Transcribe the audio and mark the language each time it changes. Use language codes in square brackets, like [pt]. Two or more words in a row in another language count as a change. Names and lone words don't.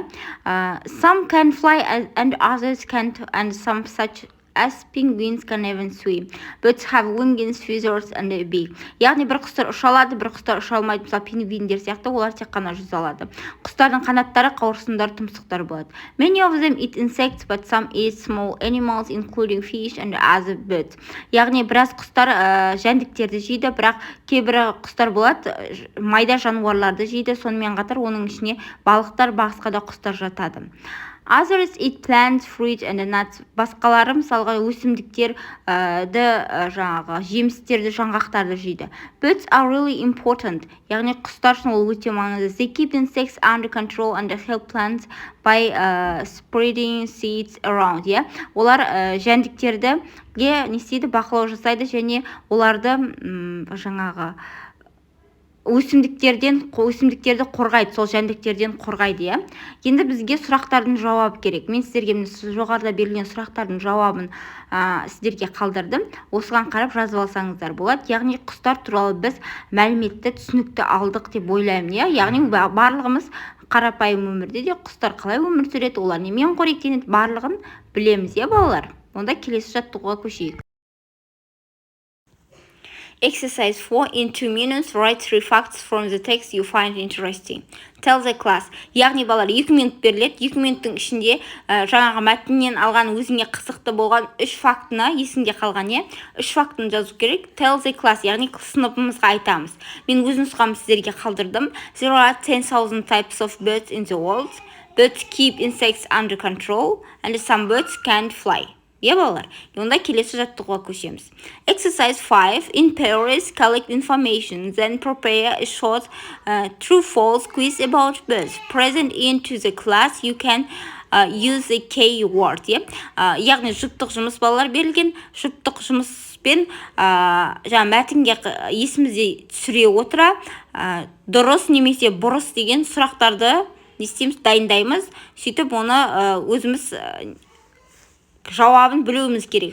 [en] Some can fly and others can't, and some such as penguins can even swim. Birds have wings, feathers and a beak. [kk] Яғни бір құстар ұша алады, бір құстар ұша алмайды. Мысалы, пингвиндер сияқты, олар тек қана жүзе алады. Құстардың қанаттары, қауырсындары, тұмсықтары болады. [en] Many of them eat insects, but some eat small animals, including fish and other birds. [kk] Яғни біраз құстар жәндіктерді жейді, бірақ кейбір құстар болады, майда жануарларды жейді. Сонымен қатар оның ішіне балықтар, басқа да құстар жатады. [en] Others eat plants, fruit and nuts. [kk] Басқалары, мысалға, өсімдіктерді, жемістерді, жаңғақтарды жейді. [en] Birds are really important. [kk] Яғни құстар үшін ол өте маңызды. [en] They keep insects under control and help plants by spreading seeds around. [kk] Олар жәндіктерді бақылау жасайды, және оларды өсімдіктерді қорғайды, сол жәндіктерден қорғайды. Енді бізге сұрақтардың жауабы керек. Мен сіздерге жоғарыда берілген сұрақтардың жауабын сіздерге қалдырдым. Осыған қарап жазып алсаңыздар болады. Яғни құстар туралы біз мәліметті түсінікті алдық деп ойлаймын. Яғни барлығымыз қарапайым өмірде де құстар қалай өмір сүреді, олар немен қоректенеді, барлығын білеміз, балалар. Онда келесі жаттығуға көшейік. [en] Exercise 4. In 2 minutes, write 3 facts from the text you find interesting. Tell the class. [kk] Яғни балалар 2 минут беріледі. 2 минуттың ішінде жаңағы мәтіннен алған өзіңе қызықты болған 3 фактыны есіңде қалған, 3 фактыны жазу керек. [en] Tell the class. [kk] Яғни сыныбымызға айтамыз. Мен өз нұсқамды сіздерге қалдырдым. [en] There are 10,000 types of birds in the world. Birds keep insects under control, and some birds can't fly. [kk] Балалар, онда келесі жаттығуға көшеміз. [en] Exercise 5. In pairs, collect information, then prepare a short true-false quiz about birds. Present into the class, you can use a keyword. [kk] Яғни жұптық жұмыс балалар берілген. Жұптық жұмыспен мәтінге есімізде түсіре отыра, дұрыс немесе бұрыс деген сұрақтарды дайындаймыз. Сөйтіп оны өзіміз жауабын білуіміз керек.